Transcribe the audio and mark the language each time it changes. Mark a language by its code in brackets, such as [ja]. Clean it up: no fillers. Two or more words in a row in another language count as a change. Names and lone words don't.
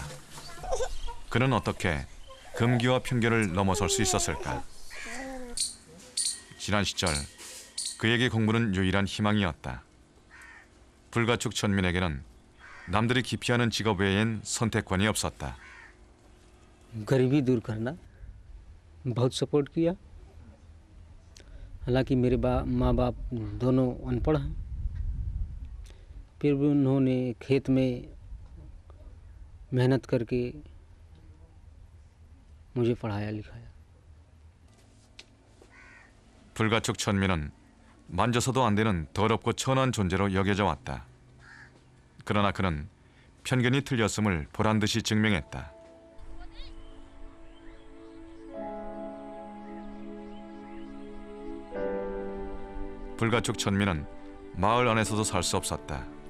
[ko] 그는 어떻게 금기와 편견을 넘어설 수 있었을까? 지난 시절 그에게 공부는 유일한 희망이었다. 불가촉 천민에게는 남들이 기피하는 직업 외엔 선택권이 없었다. [hi] गरीबी दूर करना बहुत सपोर्ट किया। हालांकि मेरे माँ बाप दोनों अनपढ़ हैं, फिर भी उन्होंने खेत में मेहनत करके मुझे पढ़ाया लिखाया। [ko] 불가촉 천민은 만져서도 안 되는 더럽고 천한 존재로 여겨져 왔다. 그러나 그는 편견이 틀렸음을 보란듯이 증명했다. 불가촉 천민은 마을 안에서도 살 수 없었다.